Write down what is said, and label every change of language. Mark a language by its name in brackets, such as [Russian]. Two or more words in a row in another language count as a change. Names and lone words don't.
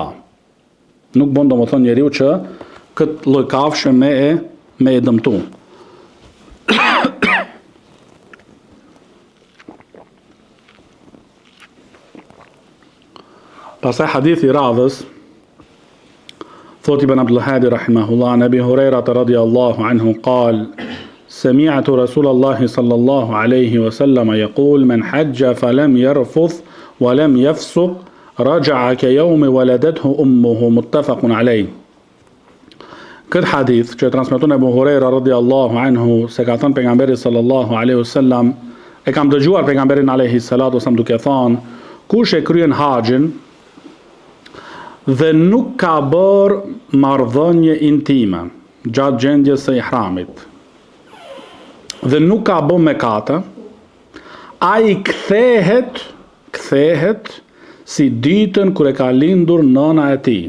[Albanian] Nuk bën domethënë njeriu që këtë lloj kafshë me e dëmtu. Pastaj hadithi i radhës, thot Ibn Abdul Hadi [Arabic] rahimahullah, Abi Huraira رضي الله عنه قال سمعت رسول الله صلى الله عليه وسلم يقول من حج فلم يرفث ولم يفسق رجع كيوم ولدته أمه متفق عليه. [Albanian] Këtë hadith që transmeton Abu Huraira [Arabic] رضي الله عنه [Albanian] se ka thënë pejgamberi [Arabic] صلى الله عليه وسلم, [Albanian] e kam dëgjuar pejgamberin [Arabic] عليه الصلاة والسلام [Albanian] duke thënë, kush e kryen haxhin dhe nuk ka bërë marrëdhënie intime gjatë gjendjes së ihramit dhe nuk ka bërë mëkate, ai kthehet si ditën kur e ka lindur nëna e tij.